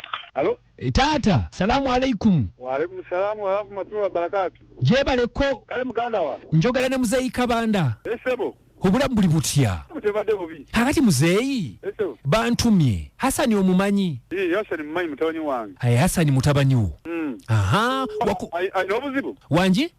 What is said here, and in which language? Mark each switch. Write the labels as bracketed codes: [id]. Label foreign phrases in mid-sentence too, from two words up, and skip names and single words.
[lg] Alo? Tata, [ar] السلام عليكم. وعليكم السلام ورحمة الله وبركاته. [lg] Jebaleko. Kale muganda wa. Njogera ne muzeyi Kabanda. Esebo. Obulamu buli butya? Mutebadde bubi. Kakati muzeyi. Esebo. Bantumye. Hasani omumanyi. Hasani mumanyi mutabani wange. Hasani mutabani wo. Aha. Ayina obuzibu. Wanji?